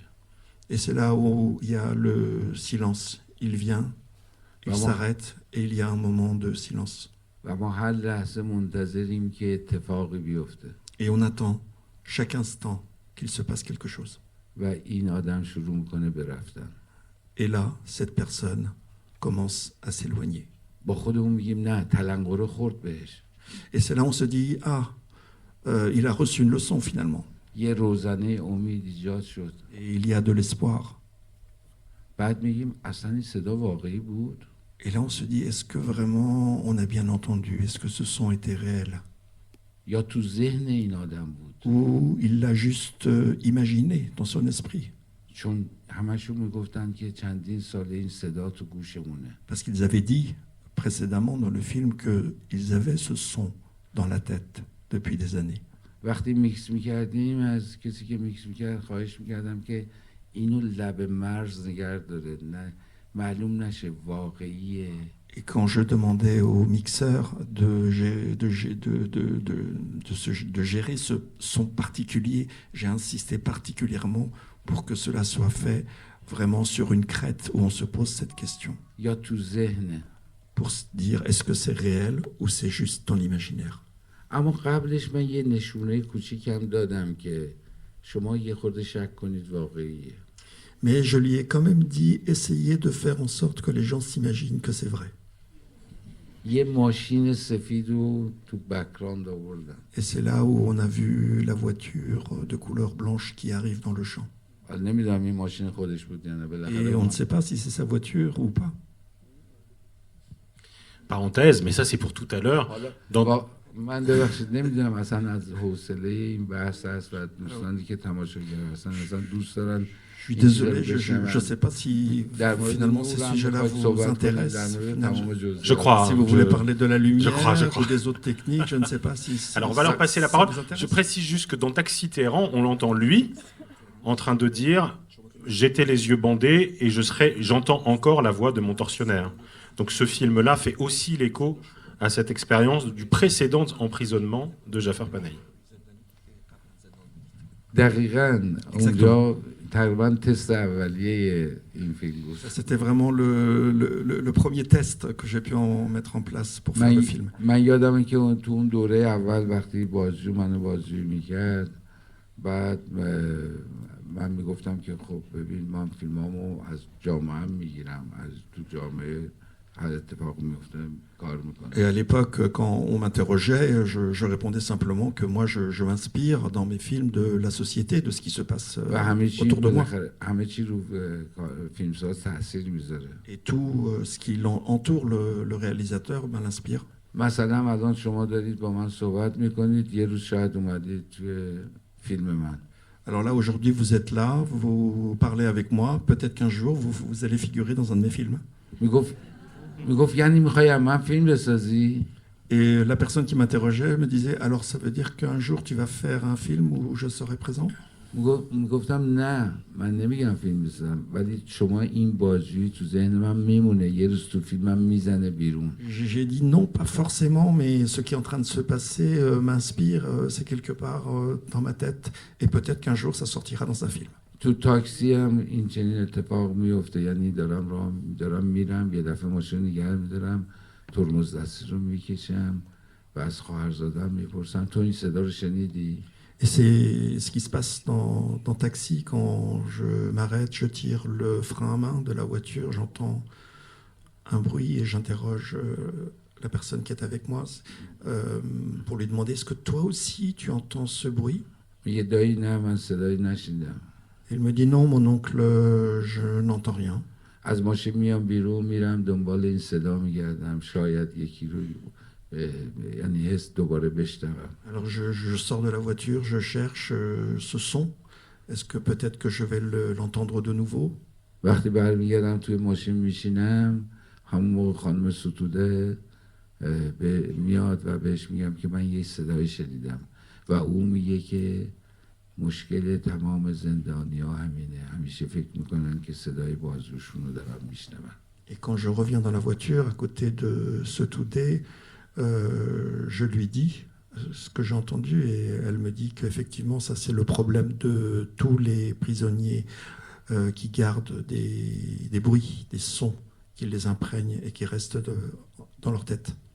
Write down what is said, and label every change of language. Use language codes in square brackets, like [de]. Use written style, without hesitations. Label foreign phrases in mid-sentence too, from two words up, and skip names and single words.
[fr] Et c'est là où il y a le silence. Il vient, il s'arrête et il y a un moment de silence. [fa] و ما هر لحظه منتظریم که اتفاقی بیفته. [fr] Et on attend chaque instant qu'il se passe quelque chose. [fa] و این آدم شروع میکنه به رفتن. [fr] Et là, cette personne commence à s'éloigner. [fa] با خودمون میگیم نه، تلنگره خورد بهش. [fr] Et c'est là où on se dit, ah, il a reçu une leçon finalement. [fa] یه روزنه امید ایجاد شد. [fr] Et il y a de l'espoir. [fa] بعد میگیم اصلا این صدا واقعی بود؟ [fr] Et là, on se dit, est-ce que vraiment on a bien entendu? Est-ce que ce son était réel? [fa] یا تو ذهن این آدم بود؟ [fr] Ou il l'a juste imaginé dans son esprit? [fa] چون همشون میگفتن که چندین سال این صدا تو گوشمونه. [fr] Parce qu'ils avaient dit précédemment dans le film qu'ils avaient ce son dans la tête depuis des années. [fa] وقتی میکس میکردیم از کسی که میکس میکرد خواهش میکردم که اینو لب مرز نگه داره، نه معلوم نشه واقعیه. [fr] Et quand je demandais au mixeur de gérer ce son particulier, j'ai insisté particulièrement pour que cela soit fait vraiment sur une crête où on se pose cette question. [fa] یا تو ذهنه. [fr] Pour se dire, est-ce que c'est réel ou c'est juste dans l'imaginaire? [fa] اما قبلش من یه نشونه کوچیکم دادم که شما یه خورده شک کنید واقعیه. [fr] Mais je lui ai quand même dit, essayez de faire en sorte que les gens s'imaginent que c'est vrai. [fa] یه ماشین سفید رو تو بک‌گراند آوردم. [fr] Et c'est là où on a vu la voiture de couleur blanche qui arrive dans le champ. [fa] نمیدونم این ماشین خودش بود یا نه. [fr] Et on ne sait pas si c'est sa voiture ou pas. Parenthèse, mais ça c'est pour tout à l'heure. Dans... [fa] من ببخشید نمیدونم اصلا از حوصله این بحث هست و دوستانی که تماشاگر هستن اصلا دوست دارن. [fr] Je suis désolé, je ne sais pas si finalement ces sujets-là vous intéressent. Je crois. Si vous voulez parler de la lumière je crois. ou des autres techniques, je ne sais pas si... Alors on va leur passer la parole. Je précise juste que dans Taxi Téhéran, on l'entend lui en train de dire « J'étais les yeux bandés et j'entends encore la voix de mon tortionnaire ». Donc ce film-là fait aussi l'écho à cette expérience du précédent emprisonnement de Jafar Panahi. [fa] دقیقاً اونجا تقریباً تست اولیه این فیلم بود. [fr] C'était vraiment le premier test que j'ai pu en mettre en place pour faire le film. [fa] من یادمه که تو اون دوره اول وقتی بازجو منو بازجویی میکرد بعد من میگفتم که خب ببین من فیلمامو از جامعه هم میگیرم، از تو جامعه هر اتفاق میفته کار میکنم. [fr] Et à l'époque, quand on m'interrogeait, je répondais simplement que moi, je m'inspire dans mes films de la société, de ce qui se passe autour de moi. [fa] همه چی رو فیلمساز تاثیر میذاره. [fr] Et tout ce qui entoure le réalisateur l'inspire. [fa] مثلا الان شما دارید با من صحبت میکنید، یه روز شاید اومدید توی فیلم من. [fr] Alors là, aujourd'hui, vous êtes là, vous parlez avec moi, peut-être qu'un jour, vous allez figurer dans un de mes films. [fa] میگفت یعنی میخوای من فیلم بسازی؟ [fr] Et la personne qui m'interrogeait me disait, alors ça veut dire qu'un jour tu vas faire un film où je serai présent? [fa] میگفتم نه من نمیگم فیلم بسازم، ولی شما این بازجویی تو ذهن من میمونه، یه روز تو فیلمم میزنه بیرون. [fr] J'ai dit non, pas forcément, mais ce qui est en train de se passer m'inspire, c'est quelque part dans ma tête, et peut-être qu'un jour ça sortira dans un film. [fa] تو تاکسی هم این چنین اتفاق میفته، یعنی دارم میرم یه دفعه ماشین نگه میدارم، ترمز دستی رو میکشم و از خواهرزادم میپرسم تو این صدا رو شنیدی؟ [fr] Et c'est ce qui se passe dans Taxi, quand je m'arrête, je tire le frein à main de la voiture, j'entends un bruit et j'interroge la personne qui est avec moi pour lui demander, est-ce que toi aussi tu entends ce bruit? [fa] میگه دایی نه من صدایی نشنیدم. [fr] Il me dit non, mon oncle, je n'entends rien. [fa] از ماشین میام بیرون میرم دنبال این صدا میگردم، شاید یکی رو یعنی حس دوباره بشنوم. [fr] Alors je sors de la voiture, je cherche ce son. Est-ce que peut-être que je vais l'entendre de nouveau? [fa] وقتی برمیگردم توی ماشین میشینم همون موقع خانم ستوده میاد و بهش میگم که من یه صدایی شنیدم و او میگه که مشکل تمام زندانی‌ها همینه، همیشه فکر میکنن که صدای بازجوشون رو دارن میشنون. [fr] Et quand je reviens dans la voiture à côté de ce Toudé, je lui dis ce que j'ai entendu, et elle me dit qu'effectivement, ça c'est le problème de tous les prisonniers qui gardent des bruits, des sons qui les imprègnent et qui restent dans leur tête.